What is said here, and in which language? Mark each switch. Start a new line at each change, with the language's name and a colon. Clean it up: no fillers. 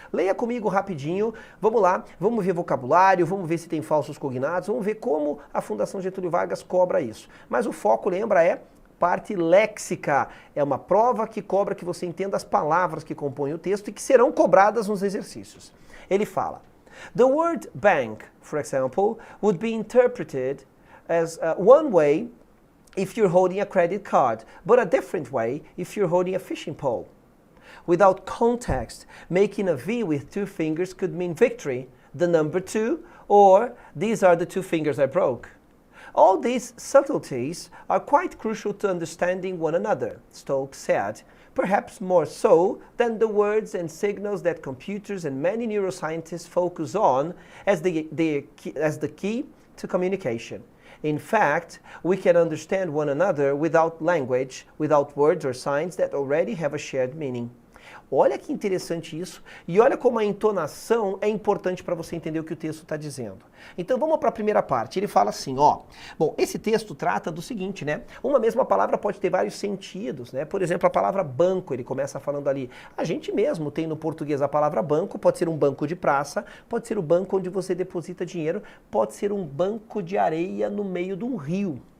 Portuguese: Leia comigo rapidinho, vamos lá, vamos ver vocabulário, vamos ver se tem falsos cognatos, vamos ver como a Fundação Getúlio Vargas cobra isso. Mas o foco, lembra, é parte léxica. É uma prova que cobra que você entenda as palavras que compõem o texto e que serão cobradas nos exercícios. Ele fala,
English: the word bank, for example, would be interpreted as one way if you're holding a credit card, but a different way if you're holding a fishing pole. Without context, making a V with two fingers could mean victory, the number 2, or these are the two fingers I broke. All these subtleties are quite crucial to understanding one another, Stokes said, perhaps more so than the words and signals that computers and many neuroscientists focus on as the key to communication. In fact, we can understand one another without language, without words or signs that already have a shared meaning.
Portuguese: Olha que interessante isso, e olha como a entonação é importante para você entender o que o texto está dizendo. Então vamos para a primeira parte, ele fala assim, ó, bom, esse texto trata do seguinte, né, uma mesma palavra pode ter vários sentidos, né, por exemplo, a palavra banco, ele começa falando ali, a gente mesmo tem no português a palavra banco, pode ser um banco de praça, pode ser o banco onde você deposita dinheiro, pode ser um banco de areia no meio de um rio.